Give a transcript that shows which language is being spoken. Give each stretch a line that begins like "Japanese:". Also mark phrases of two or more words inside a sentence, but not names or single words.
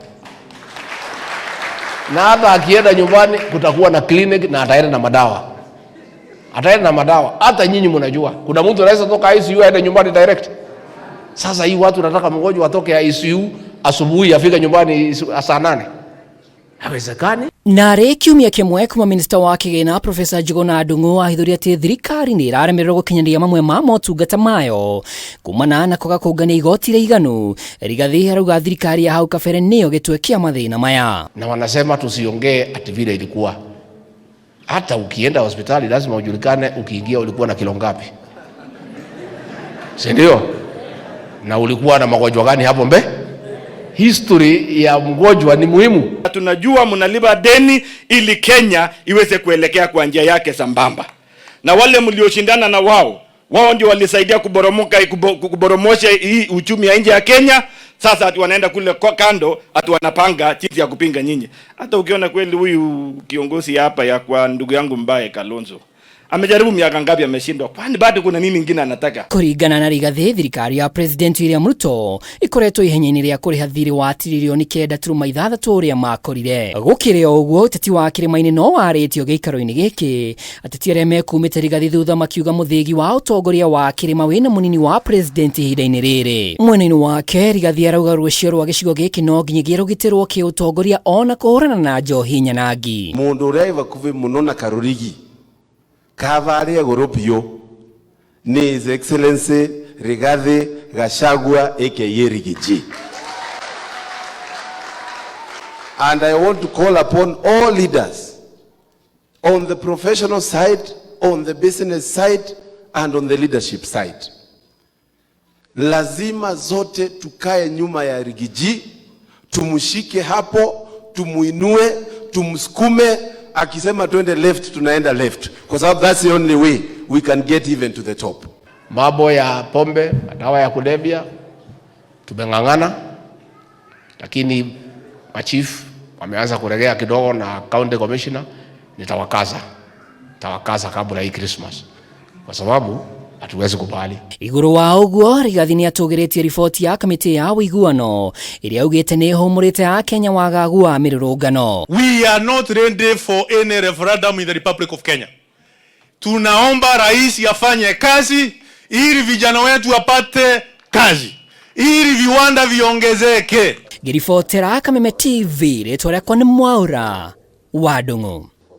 Swahili: Na hata akienda nyumbani kutakuwa na clinic na ataenda na madawa. Ataenda na madawa. Hata nyinyi mnajua kuna mtu anaweza toka ICU aende nyumbani direct. Sasa hii watu nataka mgonjwa atoke ICU asubuhi afika nyumbani saa 8. Hawezekani.
Kikuyu: Na rĩ kiumia kĩmwe kuma minista wa kĩgĩna Profesa Njuguna Ndung'u ahithũria atĩ thirikari nĩ ĩraremererwo gũkinyanĩria mamwe ma motungata mayo kumana na kwaga kũngania igoti iganu. Rigathi arauga thirikari ya hau kabere nĩyo gĩtwe kĩa mathĩna maya.
Swahili: Na wanasema tusiongee ati vile ilikuwa. Hata ukienda hospitali lazima ujulikane ukiingia ulikuwa na kilo ngapi. Si ndio? Na ulikuwa na magonjwa gani hapo mbe? History ya mgonjwa ni muhimu. Tunajua mnalipa deni ili Kenya iweze kuelekea kwa njia yake sambamba. Na wale mlioshindana na wao ndio walisaidia kuboromosha hii uchumi ya nje ya Kenya. Sasa ati wanaenda kule kando ati wanapanga jinsi ya kupinga nyinyi. Hata ukiona kweli huyu kiongozi hapa ya kwa ndugu yangu Mbaye Kalonzo amejaribu miaka ngapi ameshindwa, kwani bado kuna nini kingine anataka?
Kikuyu: Kũringana na Rigathi, thirikari ya President William Ruto ikoretwo ihenya-inĩ rĩa kũrĩha thirĩ wa tiririoni 9.6 ũrĩa makorire. Gũkĩrĩ o ũguo ũteti wa kĩrĩma-inĩ no warĩtio gĩikaro-inĩ gĩkĩ. Ateti arĩa mekumĩte Rigathi thutha makiuga mũthĩgi wa ũtongoria wa kĩrĩma wĩna mũnini wa president ihinda-inĩ rĩrĩ. Mwena-inĩ wake Rigathi arauga rũciũ rwa gĩcigo gĩkĩ no nginyagia rũgitĩrwo kĩũtongoria ona kũhũrana na njohi nyanangi. Mũndũ ũrĩa ivakuvi mũno na Karurigi Kavaria Goropio ni
English: His Excellency
Kikuyu: Rigathi Gachagua aka Rigiji.
English: And I want to call upon all leaders on the professional side, on the business side, and on the leadership side.
Swahili: Lazima zote tukae nyuma ya Rigiji, tumushike hapo, tumuinue, tumsukume. Akisema tuende
English: left tunaenda left,
Swahili: kwa sababu
English: that's the only way we can get even to the top.
Swahili: Mambo ya pombe, dawa ya kulevya tumengangana, lakini machief wameanza kuregea kidogo na county commissioner. Nitawakaza kabla hii Christmas, kwa sababu hatuwezi kubali.
Kikuyu: Igũrũ wa ũguo Rigathi nĩ atũgĩrĩtie riboti ya kamĩtĩ ya ũiguano ĩrĩa augĩte nĩ ĩhũmũrĩte Akenya wagagu wa mĩrũrũngano.
English: We are not ready for any referendum in the Republic of Kenya.
Swahili: Tunaomba rais afanye kazi ili vijana wetu wapate kazi, ili viwanda viongezeke.
Kikuyu: Ngĩribotera Kameme TV, rĩtwa rĩakwa nĩ Mwaura wa Ndung'u.